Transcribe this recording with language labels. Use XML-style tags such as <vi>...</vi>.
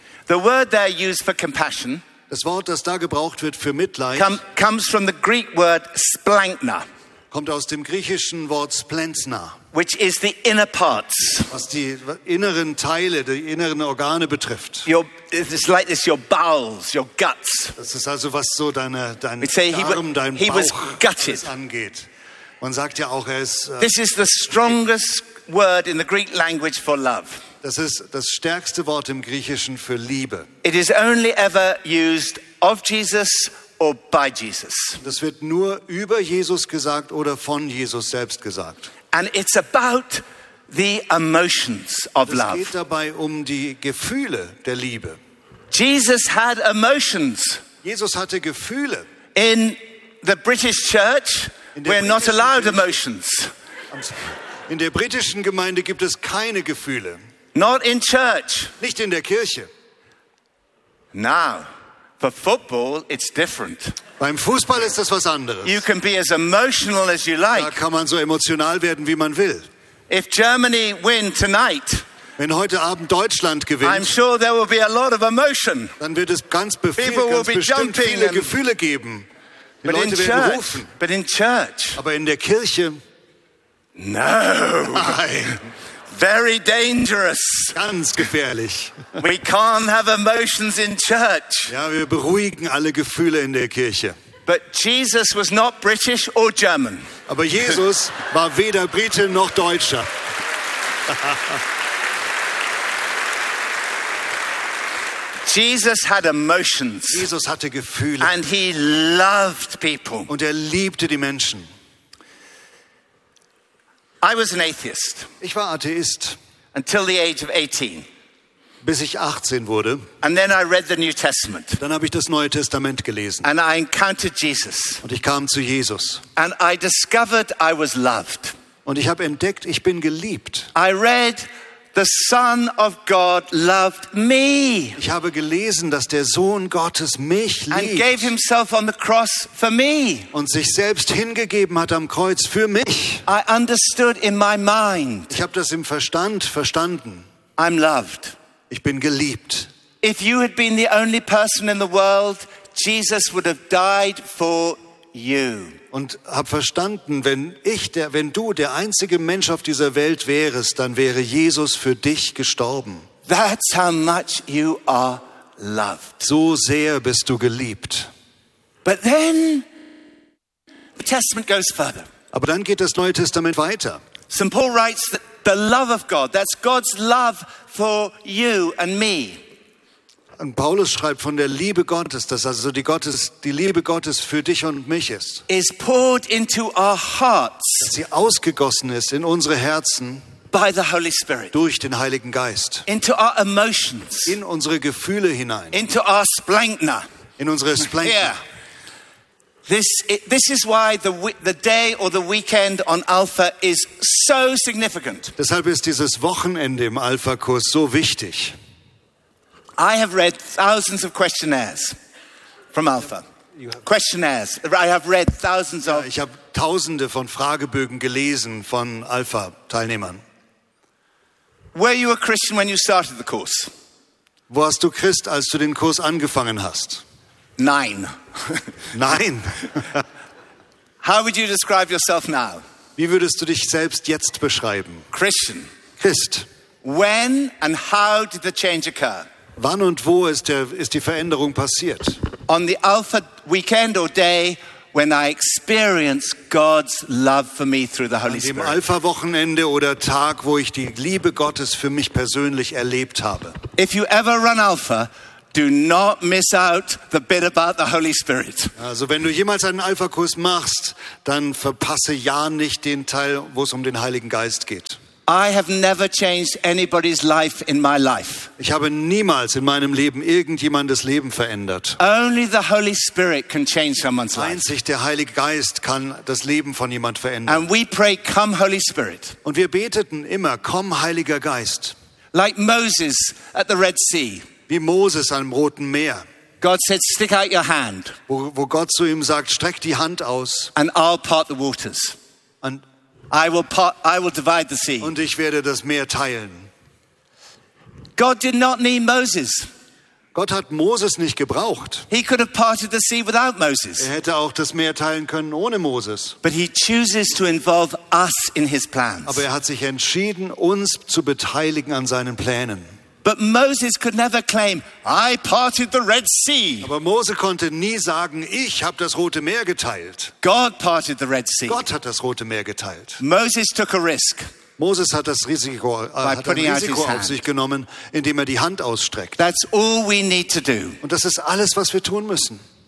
<en>The word they use for compassion.</en> <de>Das Wort, das da gebraucht wird für Mitleid,</de> <en>comes from the Greek word splankna,</en> <de>kommt aus dem griechischen Wort splentna,</de> <en>which is the inner parts,</en> <de>was die inneren Teile, die inneren Organe betrifft.</de> <en>It's like this, your bowels, your guts.</en> <de>Das ist also was so dein Darm, dein Bauch angeht. Man sagt ja auch, er ist.</de> <en>This is the strongest word in the Greek language for love.</en> <de>Das ist das stärkste Wort im Griechischen für Liebe.</de> <en>It is only ever used of Jesus or by Jesus.</en> <de>Das wird nur über Jesus gesagt oder von Jesus selbst gesagt.</de> <en>And it's about the emotions of</en> <de>das</de> <en>love.</en> <de>Es geht dabei um die Gefühle der Liebe.</de> <en>Jesus had emotions.</en> <de>Jesus hatte Gefühle.</de> <en>In the British church, we're not allowed emotions.</en> <de>In der britischen Gemeinde gibt es keine Gefühle.</de> <en>Not in church.</en> <de>Nicht in der Kirche.</de> <en>Now, for football, it's different.</en> <de>Beim Fußball ist das was anderes.</de> <en>You can be as emotional as you like.</en> <de>Da kann man so emotional werden, wie man will.</de> <en>If Germany win tonight,</en> <de>wenn heute Abend Deutschland gewinnt,</de> <en>I'm sure there will be a lot of emotion.</en> <de>Dann wird es ganz bestimmt viele Gefühle geben. Die Leute werden rufen.</de> <en>But in church.</en> <de>Aber in der Kirche?</de> <en>No.</en> <de>Nein.</de> <en>Very dangerous.</en> <de>Ganz gefährlich.</de> <en>We can't have emotions in church.</en> <de>Ja, wir beruhigen alle Gefühle in der Kirche.</de> <en>But Jesus was not British or German.</en> <de>Aber Jesus war weder Brite noch Deutscher.</de> <en>Jesus had emotions.</en> <de>Jesus hatte Gefühle.</de> <en>And he loved people.</en> <de>Und er liebte die Menschen.</de> <en>I was an atheist.</en> <de>Ich war Atheist.</de> <en>Until the age of 18.</en> <de>Bis ich 18 wurde.</de> <en>And then I read the New Testament.</en> <de>Dann habe ich das Neue Testament gelesen.</de> <en>And I encountered Jesus.</en> <de>Und ich kam zu Jesus.</de> <en>And I discovered I was loved.</en> <de>Und ich habe entdeckt, ich bin geliebt.</de> <en>I read the Son of God loved me.</en> <de>Ich habe gelesen, dass der Sohn Gottes mich liebt.</de> <en>And gave himself on the cross for me.</en> <de>Und sich selbst hingegeben hat am Kreuz für mich.</de> <en>I understood in my mind.</en> <de>Ich habe das im Verstand verstanden.</de> <en>I'm loved.</en> <de>Ich bin geliebt.</de> <en>If you had been the only person in the world, Jesus would have died for you.</en> <de>Und hab verstanden, wenn du der einzige Mensch auf dieser Welt wärest, dann wäre Jesus für dich gestorben.</de> <en>That's how much you are loved.</en> <de>So sehr bist du geliebt.</de> <en>But then the Testament goes further.</en> <de>Aber dann geht das Neue Testament weiter.</de> <en>St. Paul writes that the love of God, that's God's love for you and me.</en> <de>Und Paulus schreibt von der Liebe Gottes, dass also die Liebe Gottes für dich und mich ist.</de> <en>Is poured into our hearts.</en> <de>Dass sie ausgegossen ist in unsere Herzen.</de> <en>By the Holy Spirit.</en> <de>Durch den Heiligen Geist.</de> <en>Into our emotions.</en> <de>In unsere Gefühle hinein.</de> <en>Into our splenkner.</en> <de>In unsere Splenkner.</de> <en>Yeah. This is why the day or the weekend on Alpha is so significant.</en> <de>Deshalb ist dieses Wochenende im Alpha-Kurs so wichtig.</de> <en>I have read thousands of questionnaires from Alpha. Questionnaires. I have read thousands of.</en> <de>Ich habe Tausende von Fragebögen gelesen von Alpha-Teilnehmern.</de> <en>Were you a Christian when you started the course?</en> <de>Warst du Christ, als du den Kurs angefangen hast? Nein. Nein.</de> <en>How would you describe yourself now?</en> <de>Wie würdest du dich selbst jetzt beschreiben?</de> <en>Christian.</en> <de>Christ.</de> <en>When and how did the change occur?</en> <de>Wann und wo ist die Veränderung passiert?</de> <en>On the Alpha weekend or day when I experience God's love for me through the Holy Spirit.</en> <de>An dem Alpha Wochenende oder Tag, wo ich die Liebe Gottes für mich persönlich erlebt habe.</de> <en>If you ever run Alpha, do not miss out the bit about the Holy Spirit.</en> <de>Also wenn du jemals einen Alpha Kurs machst, dann verpasse ja nicht den Teil, wo es um den Heiligen Geist geht.</de> <en>I have never changed anybody's life in my life.</en> <de>Ich habe niemals in meinem Leben irgendjemandes Leben verändert.</de> <en>Only the Holy Spirit can change someone's life.</en> <de>Einzig der Heilige Geist kann das Leben von jemand verändern.</de> <en>And we pray, come Holy Spirit.</en> <de>Und wir beteten immer, komm Heiliger Geist.</de> <en>Like Moses at the Red Sea.</en> <de>Wie Moses am Roten Meer.</de> <en>God said, stick out your hand.</en> <de>Wo Gott zu ihm sagt, streck die Hand aus.</de> <en>And I'll part the waters.</en> <de>Und</de> <en>I will divide the sea.</en> <de>Und ich werde das Meer teilen.</de> <en>God did not need Moses.</en> <de>Gott hat Moses nicht gebraucht.</de> <en>He could have parted the sea without Moses.</en> <de>Er hätte auch das Meer teilen können ohne Moses.</de> <en>But he chooses to involve us in his plans.</en> <de>Aber er hat sich entschieden, uns zu beteiligen an seinen Plänen.</de> <en>But Moses could never claim, I parted the Red Sea.</en> <de>Aber Mose konnte nie sagen, ich habe das Rote Meer geteilt.</de> <en>God parted the Red Sea.</en> <de>Gott hat das Rote Meer geteilt.</de> <en>Moses took a risk.</en> <de>Moses hat das Risiko, auf sich genommen, indem er die Hand ausstreckt.</de> <en>That's all we need to do.</en> <de>Und das ist alles, was wir tun müssen.</de>